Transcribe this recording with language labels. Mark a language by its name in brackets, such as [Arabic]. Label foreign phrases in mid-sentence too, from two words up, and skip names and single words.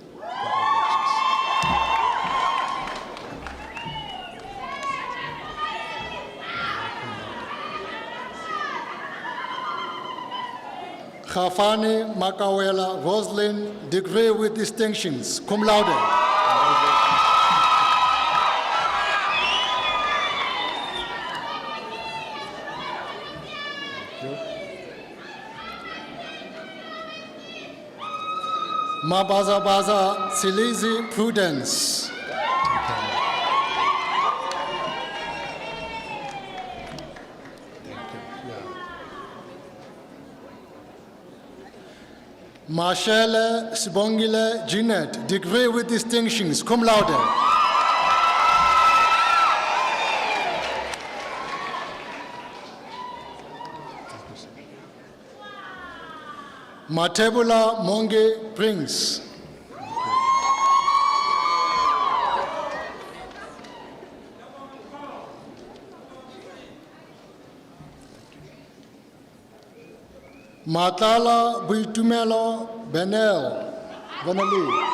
[English] Khafani Makawela Roslyn, degree with distinctions, [Latin] cum laude. [English] Mabaza Silizi Prudence. Marshall Sibongile Jeanette, degree with distinctions, [Latin] cum laude. [English] Matebula Monge Prince. Matala Buitumelo Benelli.